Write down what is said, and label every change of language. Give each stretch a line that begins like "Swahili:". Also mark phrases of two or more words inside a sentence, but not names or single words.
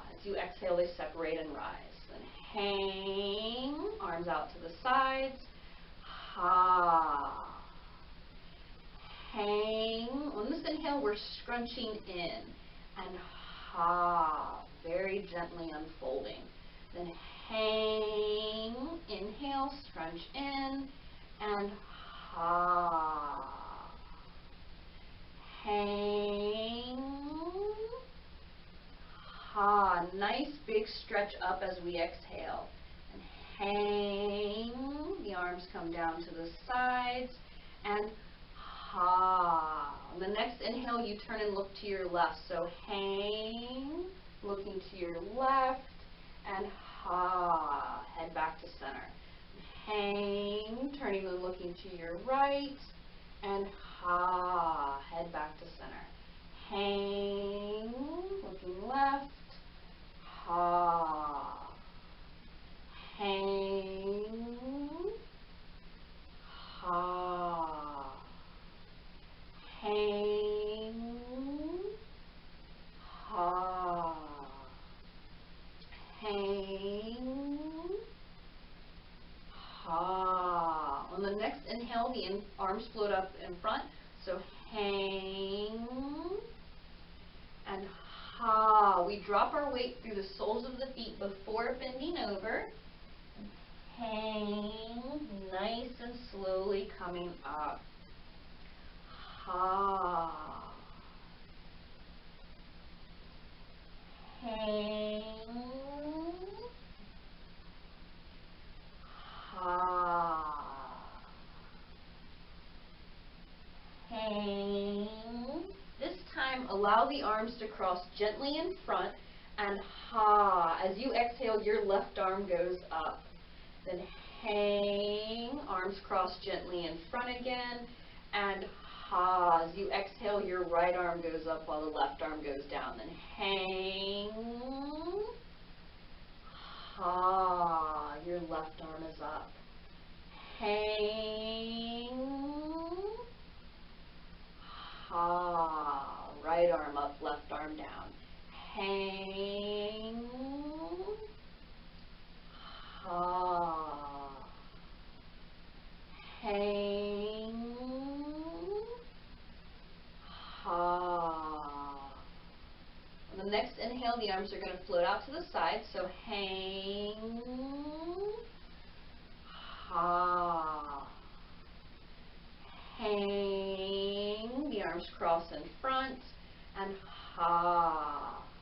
English: As you exhale, they separate and rise. Then hang, arms out to the sides, ha. Hang. On this inhale, we're scrunching in, and ha, very gently unfolding. Then hang, inhale, scrunch in, and ha. Hang, ha, nice big stretch up as we exhale. And hang, the arms come down to the sides, and ha. On the next inhale, you turn and look to your left. So hang, looking to your left, and ha, head back to center. Hang, turning and looking to your right, and ha, head back to center. Hang, looking left, ha. Hang, ha. Hang, ha. Hang, ha. On the next inhale, the arms float up in front. So hang, and ha. We drop our weight through the soles of the feet before bending over. Hang, nice and slowly coming up. Ha. Hang, ha. Hang. This time, allow the arms to cross gently in front, and ha. As you exhale, your left arm goes up. Then hang, arms cross gently in front again, and ha. As you exhale, your right arm goes up while the left arm goes down. Then hang, ha. Your left arm is up. Hang, ha. Right arm up, left arm down. Hang, ha. Hang, ha. On the next inhale, the arms are going to float out to the side. So hang, ha. Hang, the arms cross in front, and ha.